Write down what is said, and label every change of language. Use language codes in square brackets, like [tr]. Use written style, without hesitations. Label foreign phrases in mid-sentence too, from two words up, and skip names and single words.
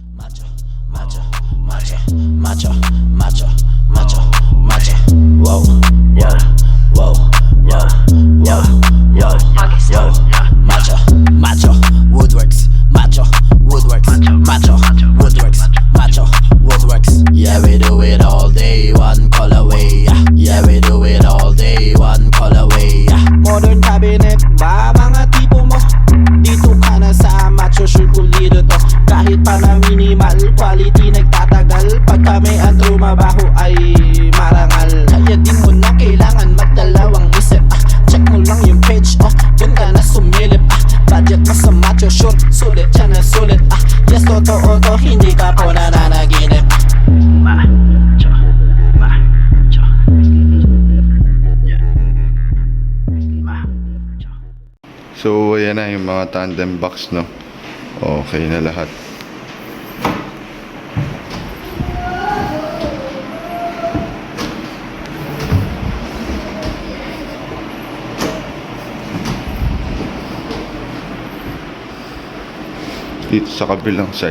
[en] macho, macho, macho, macho, macho, macho, macho. Whoa, whoa, whoa, whoa, whoa, whoa, whoa. Macho, macho, woodworks, macho, woodworks, macho, woodworks, macho, woodworks. Yeah, we do it all day, one call away. Yeah, we do it all day, one call away. Modern cabinet [tl] ba mga tipo mo? Dito ka na sa macho sure pulido to. Kahit pa na [en] minimal quality [tl] nagtatagal. Pag kami ang trumabaho ay marangal. Kaya di mo na kailangan magdalawang isip. Check mo lang yung page, dun ka na sumilip. Budget mo sa macho sure, sulit siya na sulit. Yes, totoo to, hindi ka po nananaginip. [en] Macho, macho, yeah, macho. [tl] So, ayan na yung mga [en] tandem box, [tl] no? Okay na lahat. Dito sa kabilang side.